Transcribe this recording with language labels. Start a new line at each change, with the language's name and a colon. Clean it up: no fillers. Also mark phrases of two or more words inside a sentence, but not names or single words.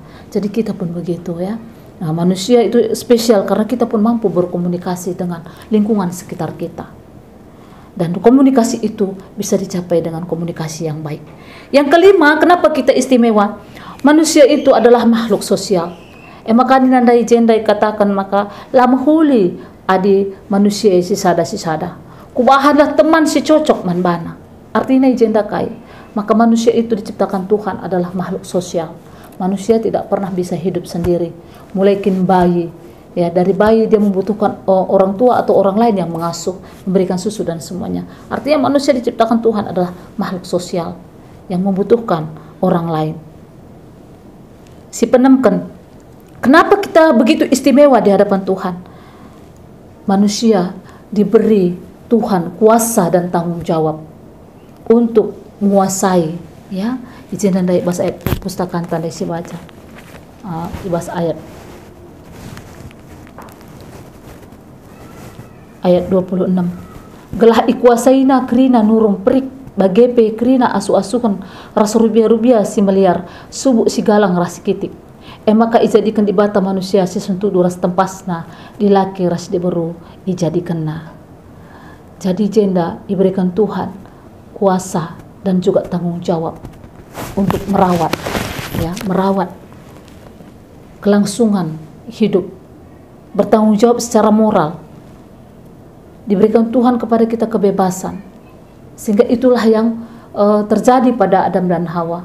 Indonesian: Jadi kita pun begitu, ya. Nah, manusia itu spesial karena kita pun mampu berkomunikasi dengan lingkungan sekitar kita. Dan komunikasi itu bisa dicapai dengan komunikasi yang baik. Yang kelima, kenapa kita istimewa? Manusia itu adalah makhluk sosial.
Batak Karo: Maka ninandai jendai katakan maka lamhuli adi manusia sisada. Kubahanlah teman si cocok man bana.
Indonesian: Artinya
Batak Karo: jenda kai.
Indonesian: Maka manusia itu diciptakan Tuhan adalah makhluk sosial. Manusia tidak pernah bisa hidup sendiri. Mulai bayi, ya, dari bayi dia membutuhkan orang tua atau orang lain yang mengasuh, memberikan susu dan semuanya. Artinya manusia diciptakan Tuhan adalah makhluk sosial yang membutuhkan orang lain.
Batak Karo: Si penemken,
Indonesian: kenapa kita begitu istimewa di hadapan Tuhan? Manusia diberi Tuhan kuasa dan tanggung jawab untuk menguasai, ya.
Batak Karo: Izin tandai bahasa ayat pustakaan tandai si baca. Bahasa ayat 26. Gelah ikuasaina krina nurung perik bagepe krina asu-asukan rasa rubia-rubia si meliar subuh si galang rasi kitik. Maka ijadikan di bata manusia si sentudu ras tempasna di laki ras diberu ijadikanna.
Indonesian: Jadi jenda diberikan Tuhan kuasa dan juga tanggung jawab untuk merawat, ya, merawat kelangsungan hidup, bertanggung jawab secara moral. Diberikan Tuhan kepada kita kebebasan, sehingga itulah yang terjadi pada Adam dan Hawa.